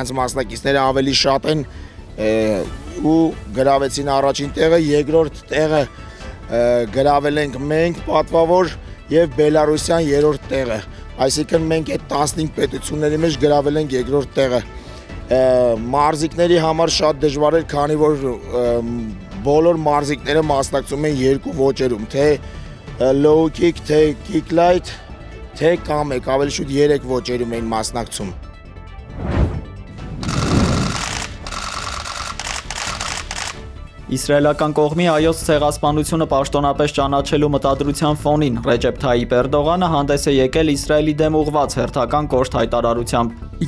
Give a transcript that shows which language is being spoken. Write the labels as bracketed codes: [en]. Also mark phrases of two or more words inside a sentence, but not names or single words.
[hy] իրանց մասնակիցները ավելի շատ են ու գրավեցին առաջին տեղը, երկրորդ տեղը գրավել ենք մենք պատվավոր եւ Բելարուսյան երրորդ տեղը, այսինքն մենք այդ 15 պետությունների մեջ գրավել ենք երկրորդ տեղը։ Մարզիկների համար շատ դժվար էր, քանի որ բոլոր մարզիկները մասնակցում են երկու ոճերում, թե [en] low kick, [hy] թե [en] kick light, [hy] թե կամեկ, ավելի շուտ 3 ոճերում էին մասնակցում։ Իսրայելական կողմի հայոց ցեղասպանությունը պաշտոնապես ճանաչելու մտադրության ֆոնին Ռեջեփ Թայիպ Էրդողանը հանդես է եկել Իսրայելի դեմ ուղղված հերթական կոշտ հայտարարությամբ։